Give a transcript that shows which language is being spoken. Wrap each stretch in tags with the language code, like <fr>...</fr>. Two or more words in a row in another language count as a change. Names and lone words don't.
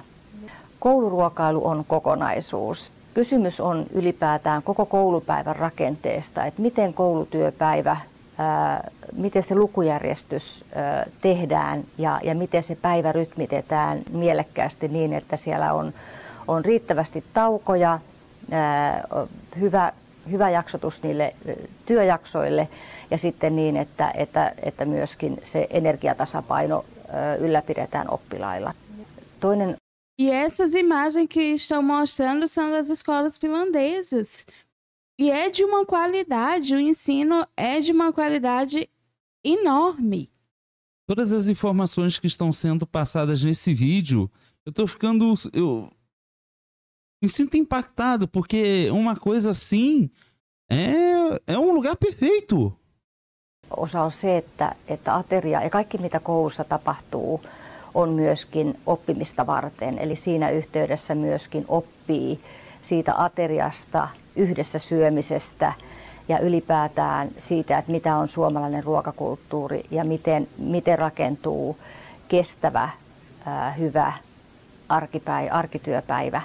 <fi>Kouluruokailu on kokonaisuus. Kysymys on ylipäätään koko koulupäivän rakenteesta, että miten koulutyöpäivä, miten se lukujärjestys tehdään ja miten se päivä rytmitetään mielekkäästi niin, että siellä on riittävästi taukoja, hyvä jaksotus niille työjaksoille ja sitten niin, että myöskin se energiatasapaino ylläpidetään oppilailla. Toinen.</fi> <pt>E essas imagens que estão mostrando são das escolas finlandesas. E é de uma qualidade, o ensino é de uma qualidade enorme. Todas as informações que estão sendo passadas nesse vídeo, eu me sinto impactado, porque uma coisa assim é um lugar perfeito.</pt> <fi>Osa on se, että ateria ja kaikki mitä koulussa tapahtuu on myöskin oppimista varten. Eli siinä yhteydessä myöskin oppii siitä ateriasta, yhdessä syömisestä ja ylipäätään siitä, että mitä on suomalainen ruokakulttuuri ja miten rakentuu kestävä, hyvä arkityöpäivä.</fi>